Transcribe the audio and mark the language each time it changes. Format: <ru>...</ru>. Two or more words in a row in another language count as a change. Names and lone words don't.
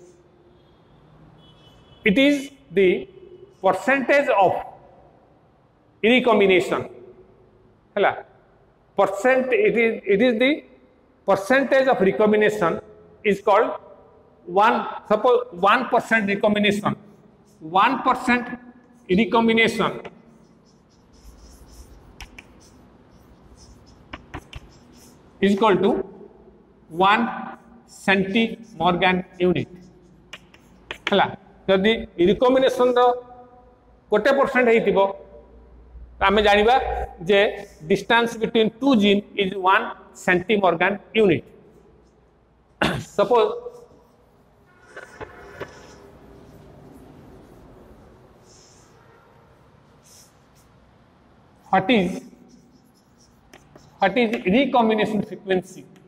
<en>It is the percentage of recombination hela percent it is the percentage of recombination is called suppose 1% recombination 1% recombination is equal to 1 centimorgan unit.</en> <or>ହେଲା ଯଦି recombination ର କେତେ percent ହେଉଥିବ ଆମେ ଜାଣିବା ଯେ</or> <en>distance between two gene is 1 centimorgan unit. सपोज what is What is recombination frequency?</en>